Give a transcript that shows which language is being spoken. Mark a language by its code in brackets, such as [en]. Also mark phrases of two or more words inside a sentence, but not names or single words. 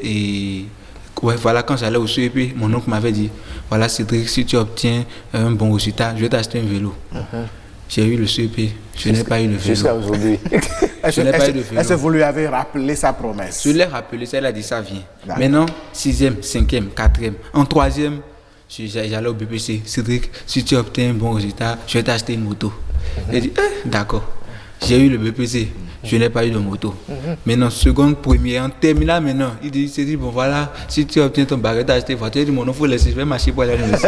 [fr] quand j'allais au CEP, mon oncle m'avait dit, voilà Cédric, si tu obtiens un bon résultat, je vais t'acheter un vélo. J'ai eu le CEP. Je n'ai pas eu le vélo. Jusqu'à aujourd'hui. Je n'ai pas eu de vélo. Est-ce que vous lui avez rappelé sa promesse? Je l'ai rappelé, elle a dit ça vient. Maintenant, 6e, 5e, 4e. En 3e, j'allais au BPC. Cédric, si tu obtiens un bon résultat, je vais t'acheter une moto. J'ai dit, d'accord. J'ai eu le BPC. Je n'ai pas eu de moto. Maintenant, seconde, première, en terminale maintenant, il s'est dit, bon voilà, si tu obtiens ton baguette, t'as acheté une voiture, il dit, mon nom, il faut laisser, je vais marcher pour aller à l'université.